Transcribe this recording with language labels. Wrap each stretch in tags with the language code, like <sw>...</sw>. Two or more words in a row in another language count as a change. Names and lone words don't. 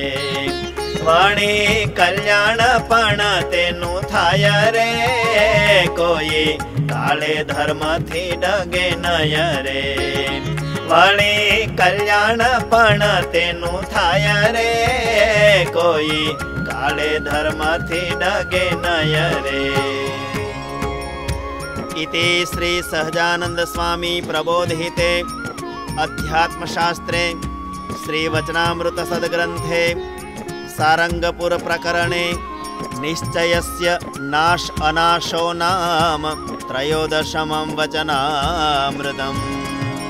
<gu>વણી કલ્યાણ પણ તેનું થાય રે કોઈ કાળે ધર્મથી ડગે નય રે। વણી કલ્યાણ પણ તેનું થાય રે કોઈ કાળે ધર્મથી ડગે નય રે।</gu> <sa>इति श्री सहजानंद स्वामी प्रबोधिते अध्यात्मशास्त्रे श्री वचनामृत सद्ग्रंथे सारंगपुर प्रकरणे निश्चयस्य नाश अनाशो नाम त्रयोदशमं वचनामृतम्।</sa>